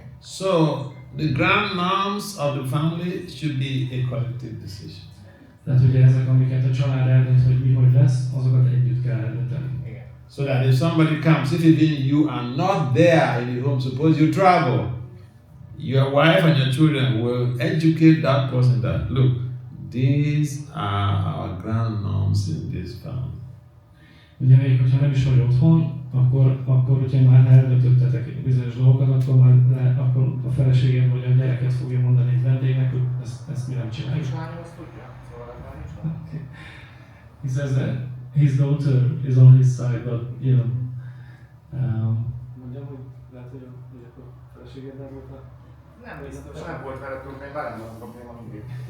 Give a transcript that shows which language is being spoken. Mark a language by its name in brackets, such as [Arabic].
[English] So the grand norms of the family should be a collective decision. [Hungarian] Tehát ugye ezek, amiket a család eldönt, hogy mi hogy lesz, azokat együtt kell eldönteni. [English] So that if somebody comes, if even you are not there in the home, suppose you travel, your wife and your children will educate that person that, look, these are our grand norms in this family. [Hungarian] Ugye még, hogyha nem is vagy otthon, akkor hogyha már eldöntöttetek bizonyos dolgokat, akkor a feleségem vagy a gyereket fogja mondani egy vendégnek, hogy ezt mi nem csináljuk. És lányom azt tudja? Szóval nincs van. [English] Okay. He says that his daughter is on his side, but you know. [Hungarian] Mondjam, hogy lehet, hogy akkor a feleségeddel volt a... Nem, biztos nem volt vele probléma, velem van probléma mindig.